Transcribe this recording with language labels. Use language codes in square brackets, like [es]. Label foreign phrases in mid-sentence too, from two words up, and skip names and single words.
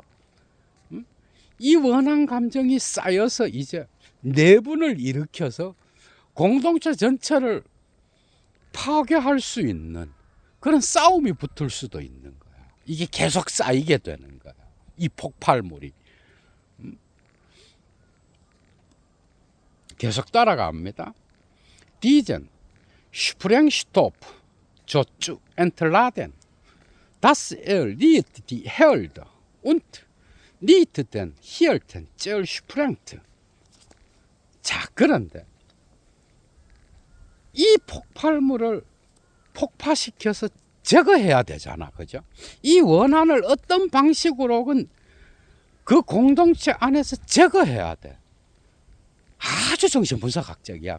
[ko] 이 원한 감정이 쌓여서 이제 내분을 일으켜서 공동체 전체를 파괴할 수 있는 그런 싸움이 붙을 수도 있는 거야. 이게 계속 쌓이게 되는 거야. 이 폭발물이. 계속 따라갑니다. [de] Diesen Sprengstoff zu entladen. Das liegt die Herde und nicht den Hirten zersprengt. [ko] 자, 그런데 이 폭발물을 폭파시켜서 제거해야 되잖아. 그죠? 이 원한을 어떤 방식으로든 그 공동체 안에서 제거해야 돼. 아주 정신분석학적이야.